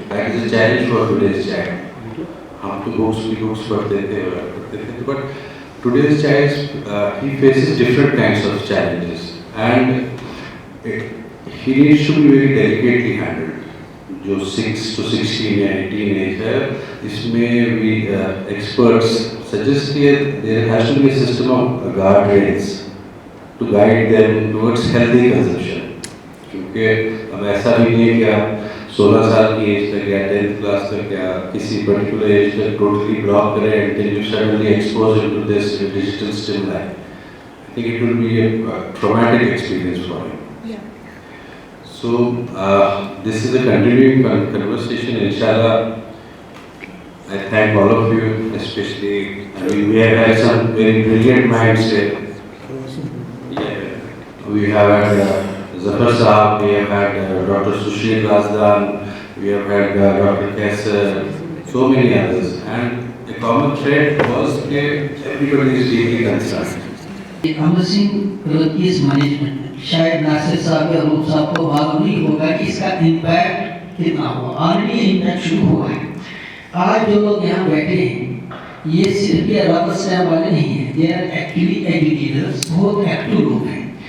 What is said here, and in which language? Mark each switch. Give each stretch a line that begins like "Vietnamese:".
English: That is a challenge for today's child.
Hindi: हम तो books पढ़ते थे,
English: but today's child he faces different kinds of challenges, and he needs to be very delicately handled. जो 6 to 16 या 18 age है, इसमें we experts suggest that there has to be a system of guardrails to guide them towards healthy consumption.
Hindi: क्योंकि अब ऐसा भी नहीं है कि आप 16 साल की एज तक या 10th क्लास तक या किसी पर्टिकुलर एज तक टोटली ब्लॉक करें
English: until you suddenly expose him to this digital stimuli. I think it will be a traumatic experience for him. Yeah. So this is a continuing conversation. Inshallah, I thank all of you, especially. I mean, we have had some very brilliant minds here. Yeah. We have had Zafar Saab, we have had Dr. Sushil Razdan, we have had Dr. Kaisar, so many others, and the common thread was that everybody is deeply concerned.
Hindi: Housing case management शायद नासिर साहब या रूप साहब को मालूम नहीं होगा कि इसका इम्पैक्ट कितना हुआ, ऑलरेडी इम्पैक्ट शुरू हुआ है. आज जो लोग यहाँ बैठे हैं ये सिर्फ ये रबर स्टैम्प वाले नहीं हैं,
English: they are actually educators,
Hindi: बहुत एक्टिव लोग हैं.